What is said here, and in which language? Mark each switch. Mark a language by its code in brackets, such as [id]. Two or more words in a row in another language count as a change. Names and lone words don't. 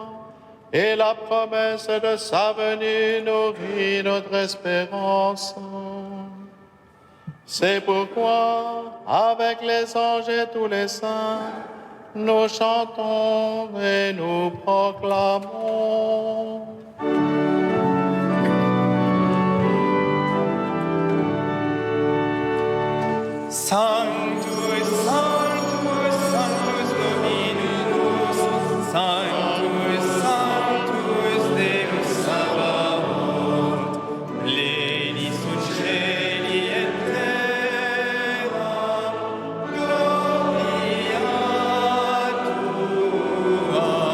[fr] Et la promesse de sa venue nourrit notre espérance. C'est pourquoi, avec les anges et tous les saints, nous chantons et nous proclamons. [la] Sanctus, Sanctus, Sanctus Dominus, Sanctus, Sanctus Deus Sabaoth, plenius ut caeli et terra, gloria tua.